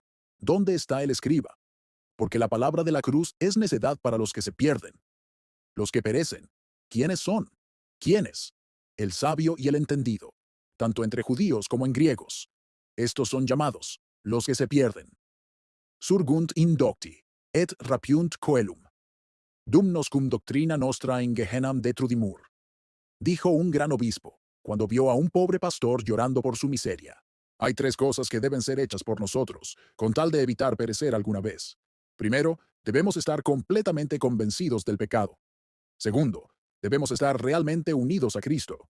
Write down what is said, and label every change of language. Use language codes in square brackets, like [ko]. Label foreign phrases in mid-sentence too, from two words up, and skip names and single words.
[es] ¿Dónde está el escriba? Porque la palabra de la cruz es necedad para los que se pierden. Los que perecen, ¿quiénes son? ¿Quiénes? El sabio y el entendido, tanto entre judíos como en griegos. Estos son llamados, los que se pierden. [la] Surgunt indocti, et rapiunt coelum. Dum noscum doctrina nostra in Gehenam detrudimur. [es] Dijo un gran obispo, cuando vio a un pobre pastor llorando por su miseria. Hay tres cosas que deben ser hechas por nosotros, con tal de evitar perecer alguna vez. Primero, debemos estar completamente convencidos del pecado. Segundo, debemos estar realmente unidos a Cristo.